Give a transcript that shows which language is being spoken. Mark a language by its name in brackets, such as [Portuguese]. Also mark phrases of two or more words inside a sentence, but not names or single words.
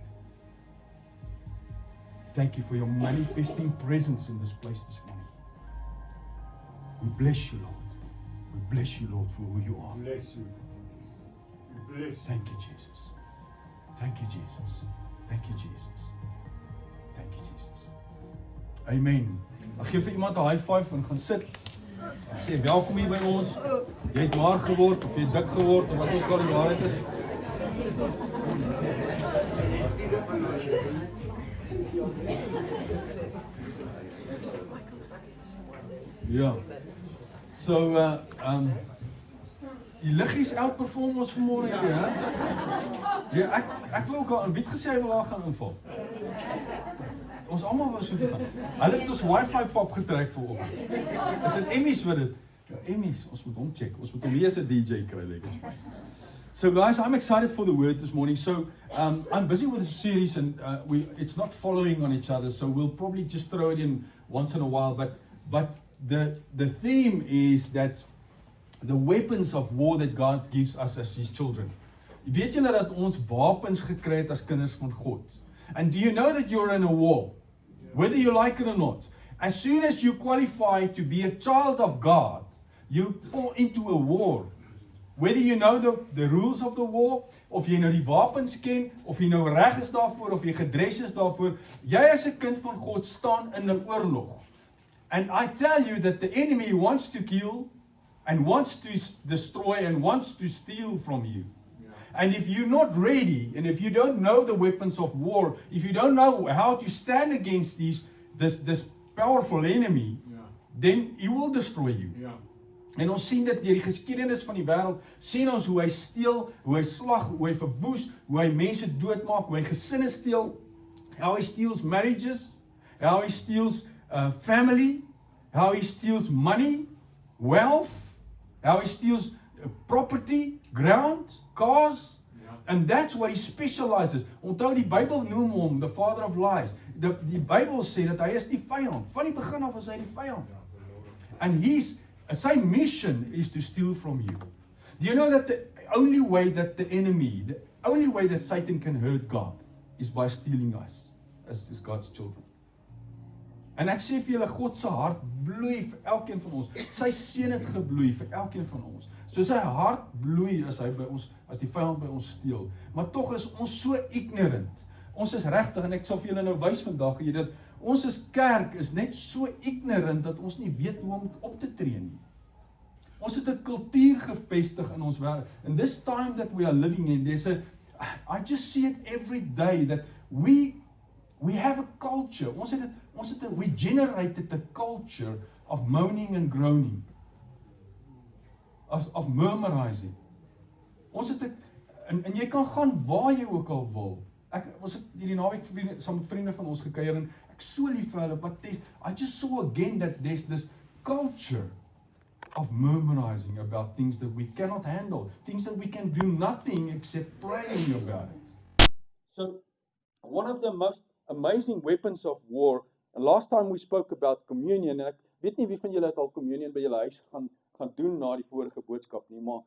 [English] Thank you for your manifesting presence in this place this morning. We bless you, Lord. We bless you, Lord, for who you are. Bless you. Bless you. Thank you, Jesus. Thank you, Jesus. Thank you, Jesus. Thank you, Jesus. Amen. [Afrikaans] Ek gee vir iemand 'n [English] high five [Afrikaans] en gaan sit. Ek sê welkom hier by ons. Jy het maar geword of jy dik geword of wat ook al die waarheid is. Ja. So die liggies outperform ons vanmôre hier, hè? Ja, ek wil ook al aan wie het gesê hy wil daar gaan inval. Ons almal wou so toe gaan. Hulle het ons wifi pop getrek vanoggend. Is dit Emmys wat dit? Ja, Emmys, ons moet hom check. Ons moet hom weer as 'n DJ kry lekker. [English] So guys, I'm excited for the word this morning. So I'm busy with a series and it's not following on each other, so we'll probably just throw it in once in a while, but the theme is that the weapons of war that God gives us as His children. [Afrikaans] Weet julle dat ons wapens gekry het as kinders van God? [English] And do you know that you're in a war? Whether you like it or not. As soon as you qualify to be a child of God, you fall into a war. Whether you know the rules of the war, [Afrikaans] of jy nou die wapens ken, of jy nou reg is daarvoor, of jy gedres is daarvoor, jy as 'n kind van God staan in 'n oorlog. [English] And I tell you that the enemy wants to kill, and wants to destroy, and wants to steal from you. Yeah. And if you're not ready, and if you don't know the weapons of war, if you don't know how to stand against this powerful enemy, yeah, then he will destroy you. Yeah. [Afrikaans] En ons sien dit deur die geskiedenis van die wêreld, sien ons hoe hy steel, hoe hy slag, hoe hy verwoes, hoe hy mense doodmaak, hoe hy gesinne steel, [English] how he steals marriages, how he steals family, how he steals money, wealth, how he steals property, ground, cars, yeah, and that's what he specializes. [Afrikaans] Onthou die Bybel noem hom [English] the father of lies. [Afrikaans] Die Bybel sê dat hy is die vyand. Van die begin af is hy die vyand. [English] And sy mission is to steal from you. Do you know that the only way that the only way that Satan can hurt God is by stealing us as God's children. [Afrikaans] En ek sê vir julle, God se hart bloei vir elkeen van ons. Sy seën het gebloei vir elkeen van ons. So sy hart bloei as hy by ons, as die vyand by ons steel. Maar tog is ons so ignorant. Ons is regtig, en ek sal vir julle nou wys vandag, dat ons as kerk is net so ignorant dat ons nie weet hoe om op te tree nie. Ons het 'n kultuur gevestig in ons wêreld. [English] In this time that we are living in, I just see it every day that we have a culture. We generated a culture of moaning and groaning, of murmurizing. [Afrikaans] En jy kan gaan waar jy ook al wil. Ons het hierdie naweek saam met vriende van ons gekuier en ek so lief vir hulle, [English] but I just saw again that there's this culture of murmurizing about things that we cannot handle, things that we can do nothing except praying about it. So, one of the most amazing weapons of war, and last time we spoke about communion, [Afrikaans] en ek weet nie wie van julle het al communion by julle huis gaan doen na die vorige boodskap nie, maar